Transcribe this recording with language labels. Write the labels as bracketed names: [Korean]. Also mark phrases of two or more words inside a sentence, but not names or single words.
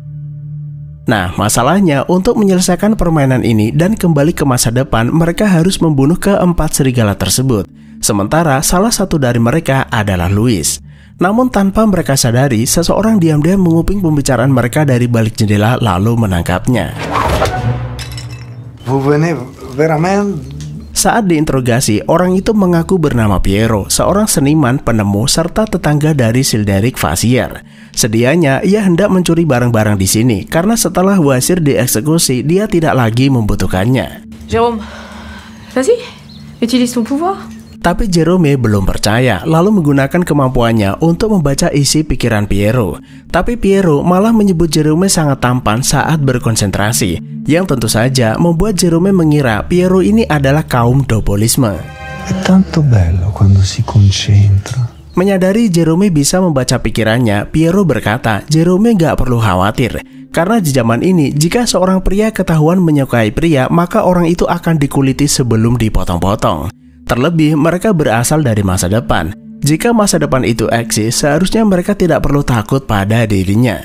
[Indonesian] Nah, masalahnya untuk menyelesaikan permainan ini dan kembali ke masa depan, mereka harus membunuh ke-4 serigala tersebut. Sementara salah satu dari mereka adalah Louis. Namun tanpa mereka sadari, seseorang diam-diam menguping pembicaraan mereka dari balik jendela lalu menangkapnya. [French] Vous venez vraiment? [Indonesian] Saat diinterogasi, orang itu mengaku bernama Piero, seorang seniman, penemu, serta tetangga dari Childeric Vasier. Sedianya, ia hendak mencuri barang-barang di sini, karena setelah Wasir dieksekusi, dia tidak lagi membutuhkannya. [French] Jérôme, vas-y, utilise ton pouvoir. [Indonesian] Tapi Jerome belum percaya, lalu menggunakan kemampuannya untuk membaca isi pikiran Piero. Tapi Piero malah menyebut Jerome sangat tampan saat berkonsentrasi, yang tentu saja membuat Jerome mengira Piero ini adalah kaum Dopolisme. [Italian] È tanto bello quando si concentra. [Indonesian] Menyadari Jerome bisa membaca pikirannya, Piero berkata Jerome gak perlu khawatir, karena di zaman ini jika seorang pria ketahuan menyukai pria, maka orang itu akan dikuliti sebelum dipotong-potong. Terlebih mereka berasal dari masa depan. Jika masa depan itu eksis, seharusnya mereka tidak perlu takut pada dirinya.